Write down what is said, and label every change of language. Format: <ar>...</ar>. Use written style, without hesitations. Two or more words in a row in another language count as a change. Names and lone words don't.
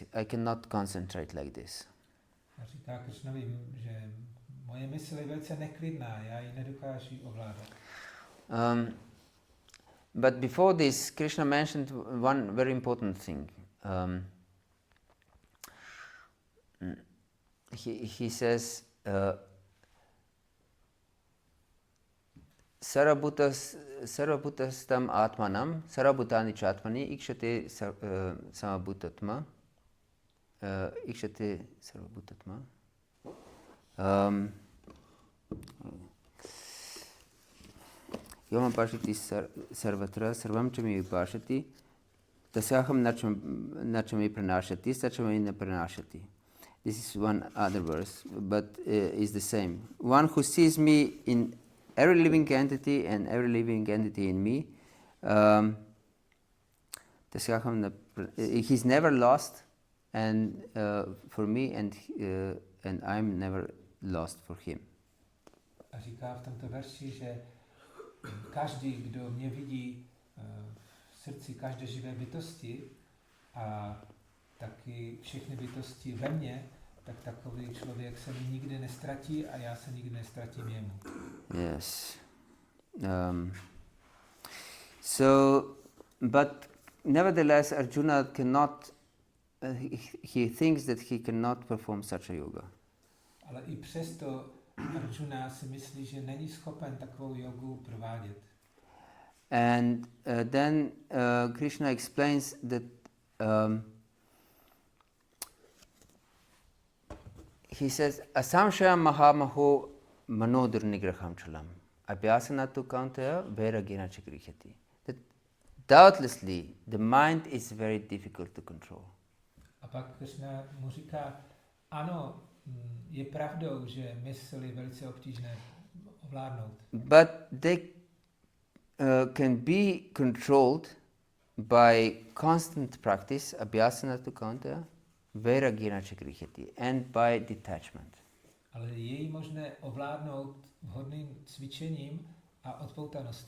<en>I cannot concentrate like this.</en> <cs>A říká Krišnovi, že moje mysl je velice neklidná, já ji nedokážu ovládat.</cs> <en>But before this, Krishna mentioned one very important thing. He says,</en> <sa>Sarvabhutastam atmanam, sarvabhutani chatmani, ikshate samabhutatma, ikshate sarvabhutatma. Yoma pashati sarvatra, sarvam chami vipashati, tasyaham nachami pranashati, sachami na pranashati.</sa> <en>This is one other verse, but is the same. One who sees me in every living entity and every living entity in me, he's never lost, and for me, and I'm never lost for him.</en> <cs>A říká v tomto verši, že každý, kdo mě vidí v srdci každé živé bytosti a taky všechny bytosti ve mně, tak takový člověk se mi nikdy nestratí a já se nikdy nestratím jemu.</cs> <en>Yes. So, but nevertheless, Arjuna cannot. He thinks that he cannot perform such a yoga.</en> <cs>Ale i přesto Arjuna si myslí, že není schopen takovou jogu provádět.</cs> <en>And then Krishna explains that he says,</en> <sa>Asamshaya mahamaho manodur nigraham chalam abhyasanatu kauntaya vairagena chakrihyati.</sa> <en>That doubtlessly the mind is very difficult to control.</en> <cs>A pak Krishna mu říká, ano, je pravdou, že mysl je velice obtížné ovládnout.</cs> <en>But they can be controlled by constant practice,</en> <sa>abhyasanatu kauntaya vairagena chakrihyati,</sa> <en>and by detachment.</en> <cs>Ale je ji možné ovládnout vhodným cvičením a odpoutaností.</cs>